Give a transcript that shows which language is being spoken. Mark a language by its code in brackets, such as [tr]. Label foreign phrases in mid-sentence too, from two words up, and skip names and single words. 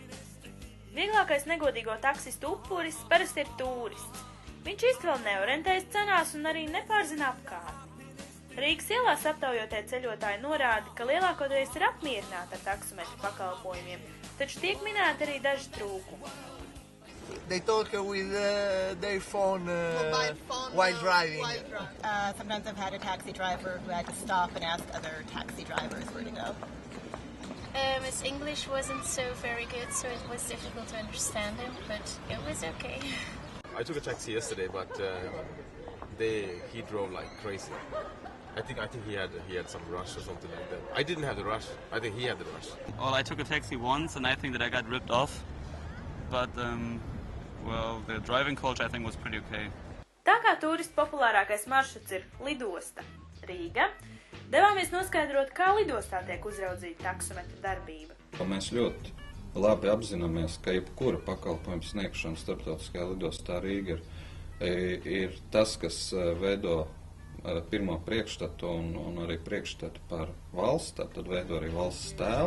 [lv] Vieglākais negodīgo taksistu upuris parasti ir turists. Viņš īsti vēl neorientējas cenās un arī nepārzina apkārtni. Rīgas ielās aptaujotie ceļotāji norāda, ka lielākoties ir apmierināti ar taksometru pakalpojumiem, taču tiek minēti arī daži trūkumi. [en] They talk with their phone, while driving. Sometimes I've had a taxi driver who had to stop and ask other taxi drivers where to go. His English wasn't so very good, so it was difficult to understand him, but it was okay. I took a taxi yesterday, but he drove like crazy. I think he had some rush or something like that. I didn't have the rush. I think he had the rush. Well, I took a taxi once, and I think that I got ripped off. But, well, the driving culture I think was pretty okay. [lv] Tā kā turistu populārākais maršruts ir lidosta Rīga, devāmies noskaidrot, kā lidostā tiek uzraudzīta taksometra darbība. Mēs ļoti labi apzināmies, ka jebkura pakalpojuma sniegšana starptautiskajā lidostā Rīga ir tas, kas veido pirmo priekšstatu un arī priekšstatu par valsts, tad veido arī valsts tēlu.